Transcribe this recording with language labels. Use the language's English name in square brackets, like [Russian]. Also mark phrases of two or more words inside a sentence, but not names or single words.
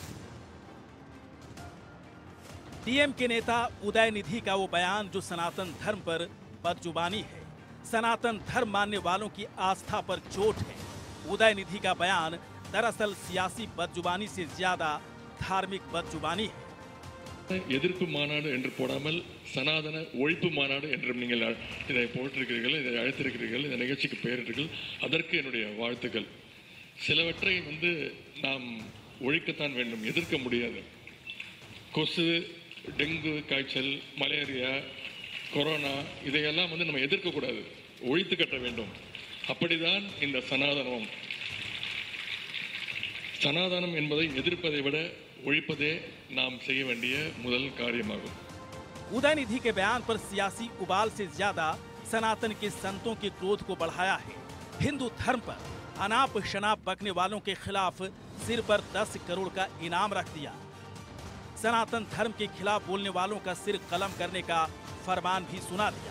[Hindi] डीएम के नेता उदयनिधि का वो बयान जो सनातन धर्म पर बदजुबानी है, सनातन धर्म मानने वालों की आस्था पर चोट है। उदयनिधि का बयान दरअसल सियासी बदजुबानी से ज्यादा धार्मिक बदजुबानी है। [Tamil] எதிர்ப்பு மாநாடு என்று போடாமல் சனாதன ஒழிப்பு மாநாடு என்றும் நீங்கள் இதை போட்டிருக்கிறீர்கள், இதை அழைத்திருக்கிறீர்கள், இந்த நிகழ்ச்சிக்கு பெயரிட்டீர்கள். அதற்கு என்னுடைய வாழ்த்துக்கள். சிலவற்றை நாம் ஒழிக்கத்தான் வேண்டும், எதிர்க்க முடியாது. கொசு, டெங்கு காய்ச்சல், மலேரியா, கொரோனா இதையெல்லாம் நம்ம எதிர்க்கக்கூடாது, ஒழித்து கட்ட வேண்டும். அப்படிதான் இந்த சனாதனம். சனாதனம் என்பதை எதிர்ப்பதை விட ஒழிப்பதே நாம் செய்ய வேண்டிய முதல் காரியமாகும்। [Hindi] उदयनिधि के बयान पर सियासी उबाल से ज्यादा सनातन के संतों के क्रोध को बढ़ाया है। हिंदू धर्म पर अनाप शनाप बकने वालों के खिलाफ सिर पर 10 करोड़ का इनाम रख दिया। सनातन धर्म के खिलाफ बोलने वालों का सिर कलम करने का फरमान भी सुना दिया।